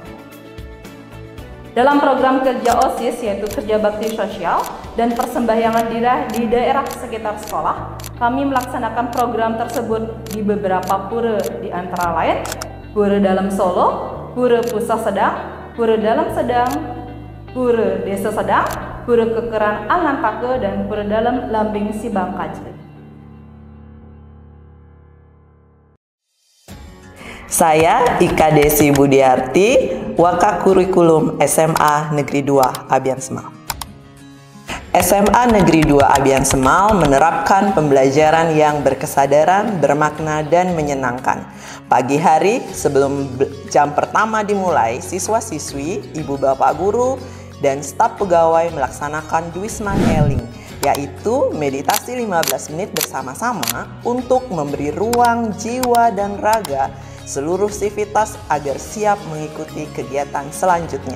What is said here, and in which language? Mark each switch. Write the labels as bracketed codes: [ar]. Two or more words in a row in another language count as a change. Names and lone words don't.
[id] Dalam program kerja OSIS yaitu kerja bakti sosial dan persembahyangan di daerah sekitar sekolah, kami melaksanakan program tersebut di beberapa pura, di antara lain Pura Dalam Solo, Pura Pusat Sedang, Pura Dalam Sedang, Pura Desa Sedang, Pura Kekeran Angantake, dan Pura Dalam Lambing Sibangkaje. Saya Ika Desi Budiarti, Wakakurikulum SMA Negeri 2 Abian Semal. SMA Negeri 2 Abian Semal menerapkan pembelajaran yang berkesadaran, bermakna, dan menyenangkan. Pagi hari sebelum jam pertama dimulai, siswa-siswi, ibu bapak guru, dan staf pegawai melaksanakan Duisman Eling, yaitu meditasi 15 menit bersama-sama untuk memberi ruang jiwa dan raga seluruh sivitas agar siap mengikuti kegiatan selanjutnya.